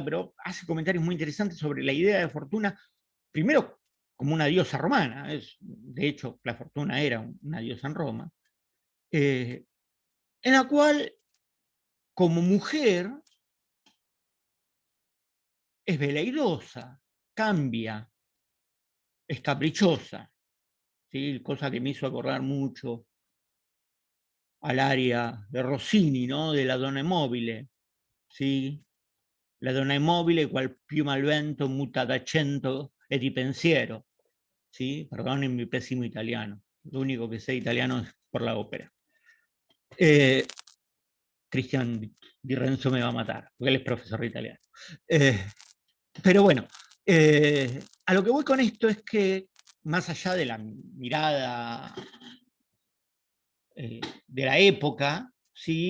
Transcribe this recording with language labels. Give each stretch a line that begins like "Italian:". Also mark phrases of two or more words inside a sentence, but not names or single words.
Spanish: pero hace comentarios muy interesantes sobre la idea de fortuna, primero como una diosa romana, de hecho la fortuna era una diosa en Roma, en la cual como mujer es veleidosa, cambia, es caprichosa, ¿sí? Cosa que me hizo acordar mucho al área de Rossini, ¿no?
Italian: De la donna immobile, ¿sí? La donna immobile qual più mal vento muta d'accento e di pensiero,
Spanish: ¿sí? Perdonen mi pésimo italiano, lo único que sé italiano es por la ópera. Cristian Di Renzo me va a matar, porque él es profesor de italiano. Pero bueno, a lo que voy con esto es que, más allá de la mirada de la época, ¿sí?